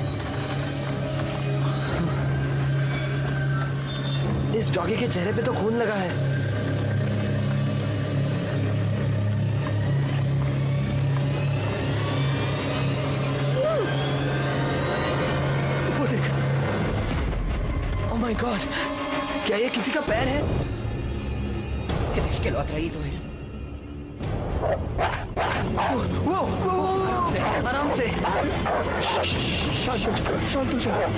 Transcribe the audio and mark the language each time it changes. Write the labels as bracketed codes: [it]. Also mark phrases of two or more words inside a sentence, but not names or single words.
[hi] इस डॉगी के चेहरे पे तो खून लगा है। [en] Oh my God, [hi] क्या ये किसी का पैर है? [es] ¿Crees que lo ha traído él? [hi] वो आराम से। शांत हो जा।